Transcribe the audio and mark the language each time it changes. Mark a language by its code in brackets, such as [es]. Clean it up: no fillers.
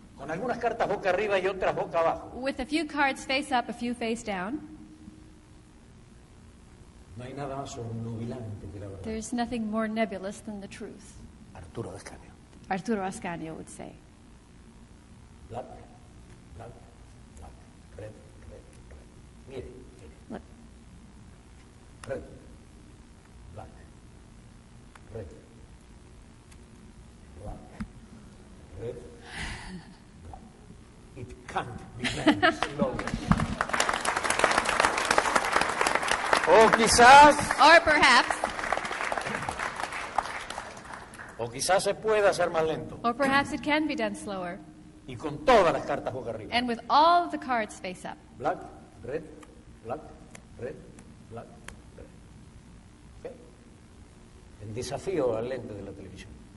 [es] con algunas cartas boca arriba y otras boca abajo. [en] with a few cards face up, a few face down, [es] No hay nada más obnubilante que la verdad. [en] there's nothing more nebulous than the truth. [es] Arturo Descanio. [en] Arturo Ascanio would say. Black, black, black. Red, red, red. [es] Mire, mire. [en] Look. Red, black, red, black, red, black. It can't be managed slowly. [es] O quizás, [en] Or perhaps, [es] o quizás se pueda hacer más lento. [en] or perhaps it can be done slower. [es] Y con todas las cartas boca arriba. [en] And with all of the cards face up. Black, red, black, red, black, red. ¿Ok? [es] El desafío al lente de la televisión.